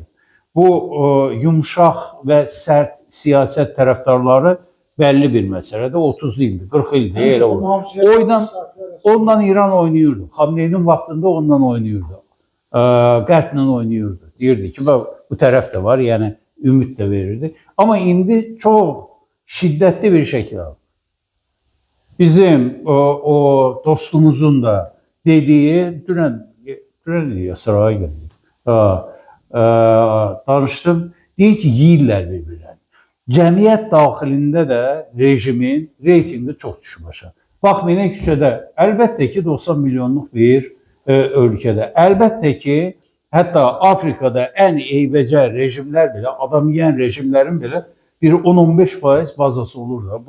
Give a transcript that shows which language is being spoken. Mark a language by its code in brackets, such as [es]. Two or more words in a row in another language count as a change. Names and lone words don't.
[az] Bu yumşaq və sərt siyasət tərəfdarları bəlli bir məsələdə 30 ildir, 40 ildir, elə olur. Ondan İran oynayırdı. Xamneynin vaxtında ondan oynayırdı. Qərblə oynayırdı. Deyirdi ki, bu tərəf də var, yəni ümid də verirdi. [tr] Amma indi çox şiddetli bir şekilde alır. Bizim o dostumuzun da dediği, dünən ya sıraya geldi. [az] Danışdım. Deyir ki, yiyirlər bir-birlərini. Cəmiyyət daxilində də rejimin reytingi çox düşüb aşağı. Baxmayın küçədə, əlbəttə ki, 90 milyonluq bir ölkədə, əlbəttə ki, hətta Afrikada ən eybəcər rejimlər belə, adam yeyən rejimlərin belə bir 10-15% bazası olur da.